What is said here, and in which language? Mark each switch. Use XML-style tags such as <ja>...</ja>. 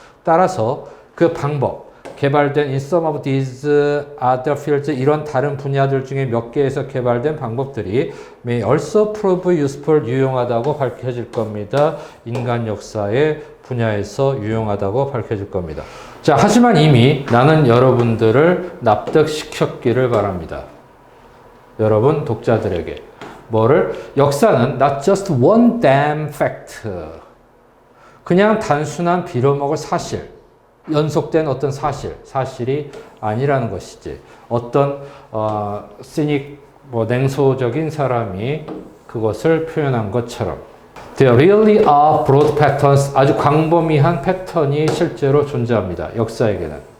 <ko>따라서 그 방법, 개발된</ko> <en>in some of these other fields,</en> <ko>이런 다른 분야들 중에 몇 개에서 개발된 방법들이</ko> <en>may also prove useful,</en> <ko>유용하다고 밝혀질 겁니다. 인간 역사의 분야에서 유용하다고 밝혀질 겁니다. 자, 하지만 이미 나는 여러분들을 납득시켰기를 바랍니다. 여러분 독자들에게. 뭐를? 역사는</ko> <en>not just one damn fact.</en> <ko>그냥 단순한 빌어먹을 사실, 연속된 어떤 사실이 아니라는 것이지. 어떤 시닉, 냉소적인 사람이 그것을 표현한 것처럼</ko> <en>There really are broad patterns,</en> <ko>아주 광범위한 패턴이 실제로 존재합니다. 역사에게는.</ko>